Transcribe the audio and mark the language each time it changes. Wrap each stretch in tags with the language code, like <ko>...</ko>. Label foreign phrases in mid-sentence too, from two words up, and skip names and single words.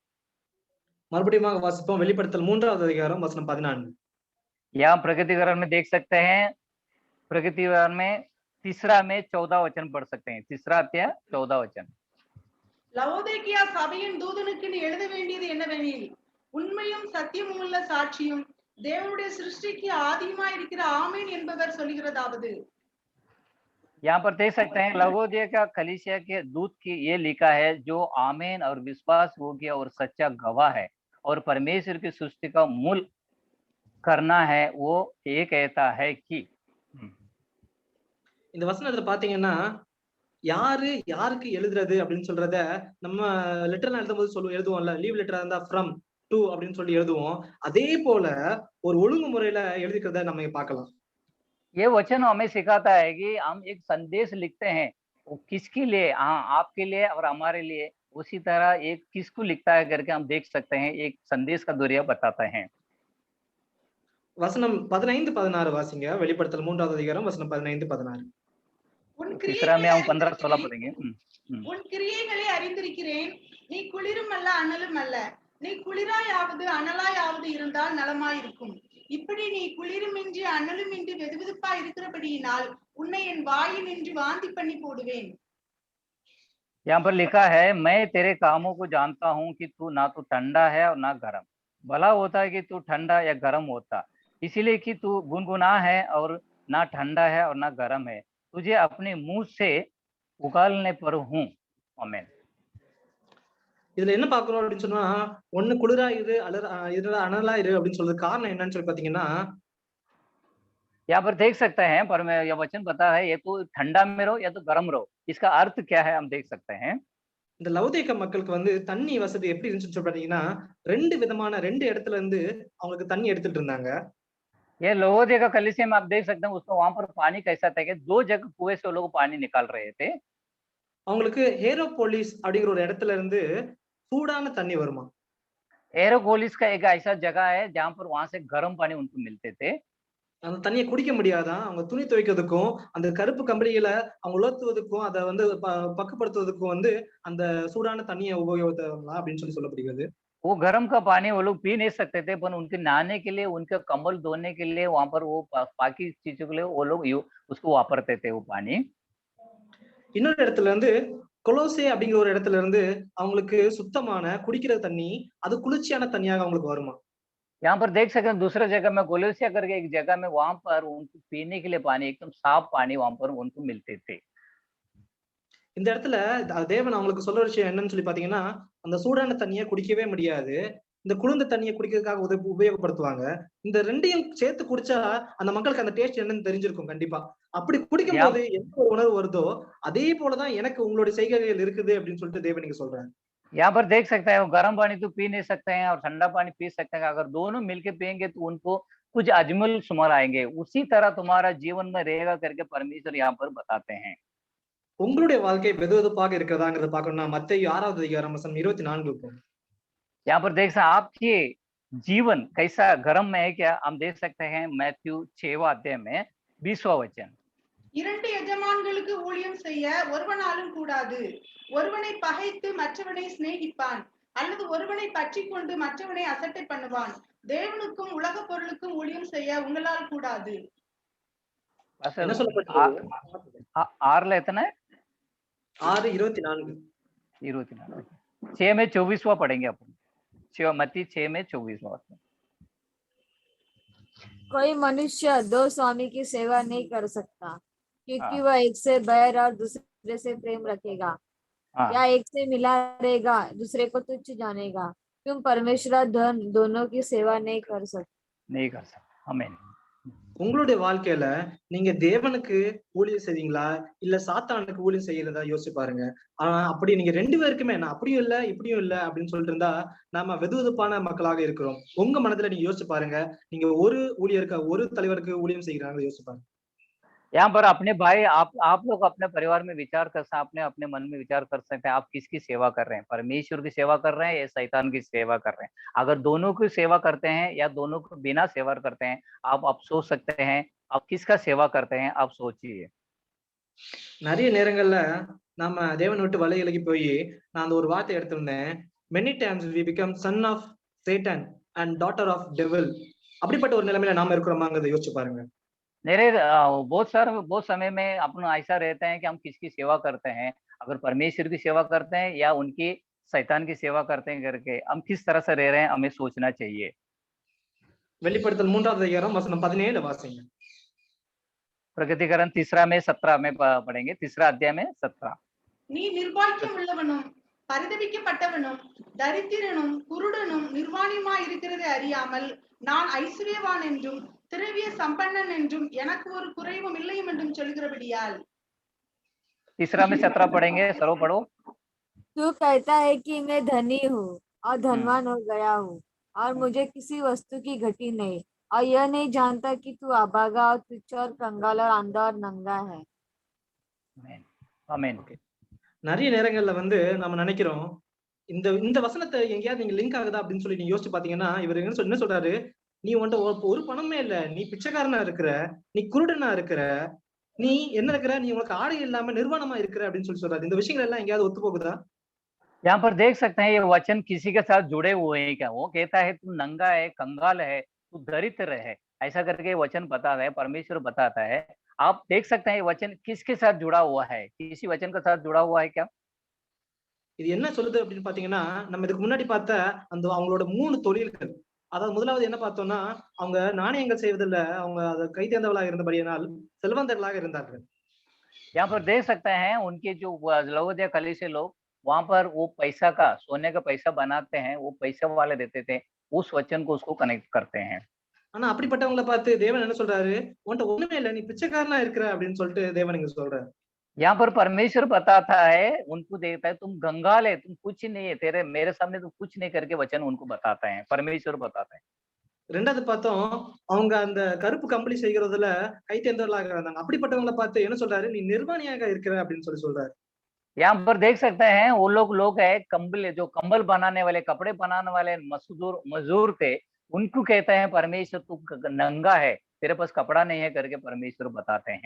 <ta>மறுபடியும் வாசிப்போம். வெளிப்படுத்தல் 3வது அதிகாரம் வசனம் 14.</ta> <hi>यहाँ प्रगतिकरण में देख सकते हैं, प्रगतिकरण में तीसरा में 14 वचन पढ़ सकते हैं। तीसरा अध्याय 14 वचन।</hi> <ta>லவோதிக்கேயா சபையின் தூதனுக்கு நீ எழுத வேண்டியது என்னவெனில், உண்மையும் சத்தியமும் உள்ள சாட்சியும் தேவனுடைய சிருஷ்டிக்கு ஆதியுமாய் இருக்கிற ஆமேன் என்பவர் சொல்லுகிறதாவது।</ta> <hi>यहाँ पर देख सकते हैं लवोदिया का कलीसिया के दूत की ये लिखा है, जो आमीन और विश्वास योग्य और सच्चा गवाह है और परमेश्वर की सृष्टि का मूल करना है, वो ये कहता है कि</hi> <ta>இந்த வசனத்துல பாத்தீங்கன்னா, யாரு யாருக்கு எழுதுறது அப்படின்னு சொல்றத நம்ம லெட்டர்லாம் எழுதும்போது எழுதுவோம்ல,</ta> <en>leave letter</en> <ta>இருந்தா</ta> <en>from to</en> <ta>அப்படின்னு சொல்லி எழுதுவோம். அதே போல ஒரு ஒழுங்குமுறையில எழுதிக்கிறத நம்ம பார்க்கலாம்.</ta> <hi>ये वचन हमें सिखाता है कि हम एक संदेश लिखते हैं, वो किसके लिए, हाँ आपके लिए और हमारे लिए, उसी तरह एक किसको लिखता है करके हम देख सकते हैं, एक संदेश का जरिया बताते हैं।</hi> <ta>வசனம் 15, 16 வாசிங்க. வெளிப்படுத்தல் 3வது அதிகாரம் வசனம் 15, 16. உன்</ta> <hi>तीसरा में</hi> <ta>கிரியைகளை</ta> <hi>हम 15-16</hi> <ta>அறிந்திருக்கிறேன்.</ta> <hi>पढ़ेंगे।</hi> <ta>உன் கிரியைகளை அறிந்திருக்கிறேன். நீ குளிரும் அல்ல அனலும் அல்ல. நீ குளிராயாவது அனலாயாவது இருந்தால் நலமாயிருக்கும். இப்படி நீ குளிருமின்றி அனலுமின்றி வெதுவெதுப்பா இருக்கிறபடியினால் உன்னை என் வாயினின்று வாந்தி பண்ணி போடுவேன்.</ta> <hi>यहाँ पर लिखा है, मैं तेरे कामों को जानता हूँ कि तू ना तो ठंडा है और ना गर्म। भला होता है कि तू ठंडा या गर्म होता, इसीलिए कि तू गुनगुना है और ना ठंडा है और ना गर्म है, तुझे अपने मुंह से उगालने पर हूँ। आमीन।</hi> <ta>இதுல என்ன பார்க்கிறோம் அப்படின்னு சொன்னா, ஒண்ணு குளிரா இரு, அனலா இரு அப்படின்னு சொல்றது காரணம் என்னன்னு சொல்லி பாத்தீங்கன்னா,</ta> <hi>यहाँ पर देख सकते हैं, पर मैं यह वचन बता है, ये तो ठंडा में रहो या तो गर्म रहो, इसका अर्थ क्या है हम देख सकते हैं।</hi> <ta>இந்த லவுதேக்க மக்களுக்கு வந்து தண்ணி வசதி எப்படி இருந்துச்சுன்னு சொல்லி பாத்தீங்கன்னா, 2 விதமான 2 இடத்துல இருந்து அவங்களுக்கு தண்ணி எடுத்துட்டு இருந்தாங்க.</ta> <hi>ये लोहोदिया का कलीसिया में आप देख सकते हैं, उसको वहां पर पानी कैसा था कि 2 जगह कुएं से वो लोग पानी निकाल रहे थे।</hi> <ta>அவங்களுக்கு ஹேரோபோலிஸ் அப்படிங்கிற ஒரு இடத்துல இருந்து சூடான தண்ணி வருமா.</ta> <hi>एरोगोलिस का एक ऐसा जगह है जहां पर वहां से गर्म पानी उनको मिलते थे।</hi> <ta>அந்த தண்ணியை குடிக்க முடியாதான். அவங்க துணி துவைக்கிறதுக்கும், அந்த கருப்பு கம்பளிகளை அவங்க உலர்த்துவதற்கும், அதை வந்து பக்குப்படுத்துவதற்கும் வந்து அந்த சூடான தண்ணியை உபயோகித்தாங்களா அப்படின்னு சொல்லப்படுகிறது.</ta> <hi>वो गर्म का पानी वो लोग पी नहीं सकते थे, पर उनके नहाने के लिए, उनके कम्बल धोने के लिए वहां पर वो बाकी चीजों के लिए वो लोग उसको वापरते थे वो पानी।</hi> <ta>இன்னொரு இடத்துல இருந்து கொலோசே அப்படிங்கிற ஒரு இடத்துல இருந்து அவங்களுக்கு சுத்தமான குடிக்கிற தண்ணி, அது குளிர்ச்சியான தண்ணியாக அவங்களுக்கு வருமா.</ta> <hi>यहाँ पर देख सकते हैं दूसरे जगह में कोलोसिया करके एक जगह में वहां पर उनको पीने के लिए पानी, एकदम साफ पानी वहां पर उनको मिलते थे।</hi> <ta>இந்த இடத்துல தேவன் அவங்களுக்கு சொல்ற விஷயம் என்னன்னு சொல்லி பாத்தீங்கன்னா, அந்த சூடான தண்ணியை குடிக்கவே முடியாது. இந்த குளிர்ந்த தண்ணியை குடிக்கிறதுக்காக உபயோகப்படுத்துவாங்க. இந்த 2யும் சேர்த்து குடிச்சா அந்த மக்களுக்கு அந்த டேஸ்ட் என்னன்னு தெரிஞ்சிருக்கும் கண்டிப்பா. அப்படி குடிக்கும்போது எந்த ஒரு உணர்வு வருதோ, அதே போலதான் எனக்கு உங்களுடைய செய்கைகள் இருக்குது அப்படின்னு சொல்லிட்டு தேவன் நீங்க சொல்றாங்க.</ta> <hi>यहाँ पर देख सकते हैं, वो गर्म पानी तो पी नहीं सकते हैं और ठंडा पानी पी सकते हैं, अगर दोनों मिलके पियेंगे तो उनको कुछ अजमल शुमार आएंगे, उसी तरह तुम्हारा जीवन में रहेगा करके परमेश्वर यहाँ पर बताते हैं।</hi> <ta>உங்களுடைய வாழ்க்கை வெதுவெதுப்பாக இருக்கிறதாங்கிறத பார்க்கணும்னா மத்தேயு 6வது அதிகாரம் வசனம் 24</ta> <hi>यहाँ पर देख सकते हैं आपके जीवन कैसा गर्म में है क्या, हम देख सकते हैं मैथ्यू 6वां अध्याय में 20वां वचन।</hi> <ta>2 எஜமான்களுக்கு ஊழியம் செய்ய ஒருவனாலும் கூடாது. ஒருவனை பகைத்து மற்றவனை சிநேகிப்பான், அல்லது ஒருவனை பற்றிக் கொண்டு மற்றவனை அசட்டை பண்ணுவான். தேவனுக்கும் உலக பொருளுக்கும் ஊழியம் செய்ய உங்களால் கூடாது. என்ன சொல்லப்பட்டிருக்கு? 6ல எத்தனை? 6:24.</ta> <hi>6 में 24वां पढ़ेंगे अपन। मत्ती 6 में 24वां। कोई मनुष्य 2 स्वामी की सेवा नहीं कर सकता, क्योंकि वह एक से बैर और दूसरे से प्रेम रखेगा, या एक से मिला रहेगा दूसरे को तुच्छ जानेगा। तुम परमेश्वर दोनों की सेवा नहीं कर सकते। आमीन।</hi> <ta>உங்களுடைய வாழ்க்கையில நீங்க தேவனுக்கு ஊழியம் செய்வீங்களா இல்ல சாத்தானுக்கு ஊழியம் செய்யறதா யோசிச்சு பாருங்க. அப்படி நீங்க 2 பேருக்குமே நான் அப்படியும் இல்ல இப்படியும் இல்ல அப்படின்னு சொல்லிட்டு இருந்தா நாம வெதுவெதுப்பான மக்களாக இருக்கிறோம். உங்க மனதுல நீங்க யோசிச்சு பாருங்க. நீங்க ஒரு ஊழியருக்கு ஒரு தலைவருக்கு ஊழியம் செய்கிறாங்க யோசிச்சு பாருங்க.</ta> <hi>यहाँ पर अपने भाई आप लोग अपने परिवार में विचार कर सकते हैं, अपने अपने मन में विचार कर सकते हैं, आप किसकी सेवा कर रहे हैं, परमेश्वर की सेवा कर रहे हैं या शैतान की सेवा कर रहे हैं। अगर दोनों की सेवा करते हैं या दोनों को बिना सेवा करते हैं, आप सोच सकते हैं आप किसका सेवा करते हैं, आप सोचिए।</hi> <ta>நிறைய நேரங்கள்ல நாம தேவன் விட்டு வழிகளுக்கு போய் நான் அந்த ஒரு வார்த்தை எடுத்திருந்தேன்,</ta> <en>many times we become son of Satan and daughter of devil.</en> <ta>அப்படிப்பட்ட ஒரு நிலைமையில நாம இருக்கிறோமாங்கிறத யோசிச்சு பாருங்க.</ta> <hi>बहुत समय में अपना ऐसा रहता है कि हम किसकी सेवा करते हैं, अगर परमेश्वर की सेवा करते हैं या उनकी शैतान की सेवा करते हैं करके हम किस तरह से रह रहे हैं हमें सोचना चाहिए।</hi> <ta>வெளிப்படுத்தல் 3வது அதிகாரம் வசனம் 17 வாசிங்க.</ta> <hi>प्रगतिकरण 3 में 17 में पढ़ेंगे, 3 अध्याय में 17।</hi> <ta>நீ நிர்பாக்கியம் உள்ளவனும் பரிதபிக்கப்பட்டவனும் தரித்திரனும் குருடனும் நிர்வாணியுமாய் இருக்கிறதை அறியாமல் நான் ஐஸ்வர்யவான் என்றும் திரவிய சம்பன்னன் என்றும் எனக்கு ஒரு குறைவும் இல்லையும் என்றும் சொல்கிறபடியால்.</ta> <hi>तीसरा में 17 पढ़ेंगे, सर्व पढ़ो। तू कहता है कि मैं धनी हूँ और धनवान हो गया हूँ और मुझे किसी वस्तु की घटी नहीं, और यह नहीं जानता कि तू अभागा और तुच्छ और कंगाल और अंधा और नंगा है। आमीन।</hi> <ta>நிறைய நேரங்கள்ல வந்து நம்ம நினைக்கிறோம், இந்த இந்த வசனத்தை எங்கேயாவது நீங்க லிங்க் ஆகுதா அப்படின்னு சொல்லி நீங்க யோசிச்சு பாத்தீங்கன்னா, இவர் என்ன சொல்றாரு, நீ உன்ட்ட ஒரு பணமே இல்ல, நீ பிச்சைக்காரனா இருக்கிற, நீ குருடனா இருக்கிற, நீ என்ன இருக்கிற, நீ உனக்கு ஆடை இல்லாம நிர்வாணமா இருக்கிற அப்படின்னு சொல்லி சொல்றாரு. இந்த விஷயங்கள் எல்லாம் எங்கேயாவது ஒத்து போகுதா?</ta> <hi>यहाँ पर देख सकते हैं ये वचन किसी के साथ जुड़े हुए हैं क्या? वो कहता है तू नंगा है, कंगाल है, तू दरिद्र है, ऐसा करके वचन बताता है, परमेश्वर बताता है। आप देख सकते हैं ये वचन किसके साथ जुड़ा हुआ है? किसी वचन के साथ जुड़ा हुआ है क्या?</hi> <ta>இது என்ன சொல்லுது அப்படின்னு பாத்தீங்கன்னா, நம்ம இதுக்கு முன்னாடி பார்த்த அந்த அவங்களோட 3 தொழில்கள். அதாவது முதலாவது என்ன பார்த்தோம்னா, அவங்க நாணயங்கள் செய்வதில அவங்க அத கை தேர்ந்தவர்களாக இருந்தபடியினால் செல்வந்தர்களாக இருந்தார்கள்.</ta> <hi>यहाँ पर देख सकते हैं उनके जो लवोदिया कलीसिया लोग वहां पर वो पैसा का, सोने का पैसा बनाते हैं, वो पैसा वाले देते थे, उस वचन को उसको कनेक्ट करते हैं।</hi> <ta>ஆனா அப்படிப்பட்டவங்கள பார்த்து தேவன் என்ன சொல்றாரு, "உன்ட்ட ஒண்ணுமே இல்ல. நீ பிச்சைக்காரனா இருக்கிற" அப்படின்னு சொல்லிட்டு தேவன் இங்க சொல்றாரு.</ta> <hi>यहाँ पर परमेश्वर बताता है, उनको देखता है तुम कंगाल है, तुम कुछ नहीं है, तेरे मेरे सामने तुम कुछ नहीं करके वचन उनको बताता है, परमेश्वर बताता है।</hi> <ta>2வது பார்த்தோம், அவங்க அந்த கருப்பு கம்பளி செய்கிறதுல கை தேர்ந்தவர்களாக இருந்தாங்க. அப்படிப்பட்டவங்கள பார்த்து என்ன சொல்றாரு, "நீ நிர்வாணியாக இருக்கிற" அப்படின்னு சொல்லி சொல்றாரு.</ta> <hi>यहाँ पर देख सकते हैं वो लोग है कंबल, जो कंबल बनाने वाले, कपड़े बनाने वाले मजदूर थे, उनको कहते हैं परमेश्वर तू नंगा है, तेरे पास कपड़ा नहीं है करके परमेश्वर बताते हैं।</hi>